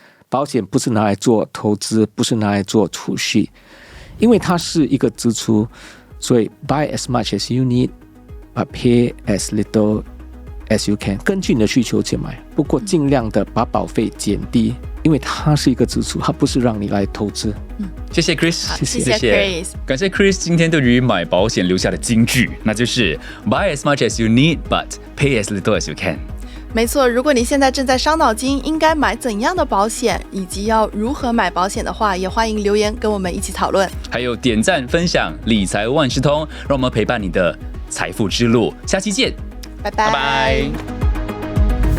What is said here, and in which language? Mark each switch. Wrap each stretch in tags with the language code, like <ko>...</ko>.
<zh>保险不是拿来做投资，不是拿来做储蓄，因为它是一个支出，所以</zh> <en>buy as much as you need, but pay as little as you can，</en> <zh>根据你的需求去买，不过尽量的把保费减低，因为它是一个支出，它不是让你来投资。谢谢 Chris，谢谢 Chris，感谢 Chris 今天对于买保险留下的金句，那就是</zh> <en>Buy as much as you need, but pay as little as you can。</en> <zh>没错，如果你现在正在伤脑筋应该买怎样的保险，以及要如何买保险的话，也欢迎留言跟我们一起讨论。还有点赞分享理财万事通，让我们陪伴你的财富之路。下期见，拜拜。拜拜。</zh>